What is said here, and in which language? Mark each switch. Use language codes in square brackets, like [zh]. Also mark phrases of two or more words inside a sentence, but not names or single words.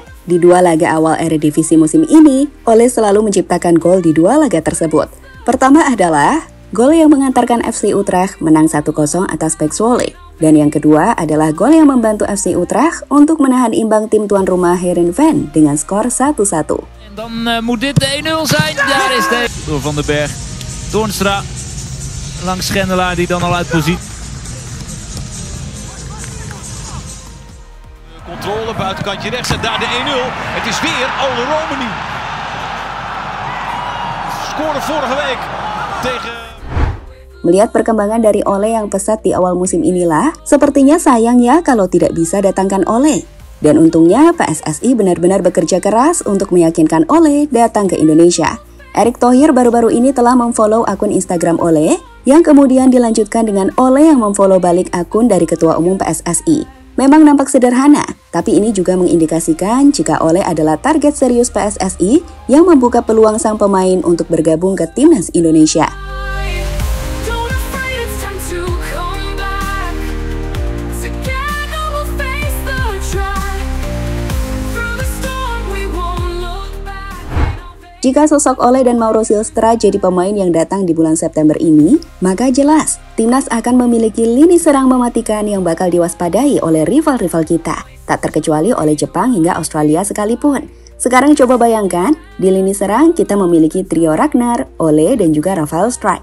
[id] Di 2 laga awal Eredivisie musim ini, Ole selalu menciptakan gol di 2 laga tersebut. Pertama adalah gol yang mengantarkan FC Utrecht menang 1-0 atas PEC Zwolle. Dan yang kedua adalah gol yang membantu FC Utrecht untuk menahan imbang tim tuan rumah Heerenveen dengan skor 1-1. [nl] En dan moet dit de 1-0 zijn. Daar is de door Van den Berg. Toornstra langs Schendelaar die dan al uit positie. Controle, buitenkantje rechts en daar de 1-0. Het is weer Ole Romani. Scoorde vorige week tegen... [id] Melihat perkembangan dari Ole yang pesat di awal musim inilah, sepertinya sayang ya kalau tidak bisa datangkan Ole. Dan untungnya PSSI benar-benar bekerja keras untuk meyakinkan Ole datang ke Indonesia. Erick Thohir baru-baru ini telah memfollow akun Instagram Ole, yang kemudian dilanjutkan dengan Ole yang memfollow balik akun dari Ketua Umum PSSI. Memang nampak sederhana, tapi ini juga mengindikasikan jika Ole adalah target serius PSSI yang membuka peluang sang pemain untuk bergabung ke Timnas Indonesia. [en] Don't afraid, it's time to come back. Together we'll face the track. Through the storm, we won't look back. [id] Jika sosok Ole dan Mauro Silstra jadi pemain yang datang di bulan September ini, maka jelas Timnas akan memiliki lini serang mematikan yang bakal diwaspadai oleh rival-rival kita, tak terkecuali oleh Jepang hingga Australia sekalipun. Sekarang coba bayangkan, di lini serang kita memiliki trio Ragnar, Ole, dan juga Rafael Struijk.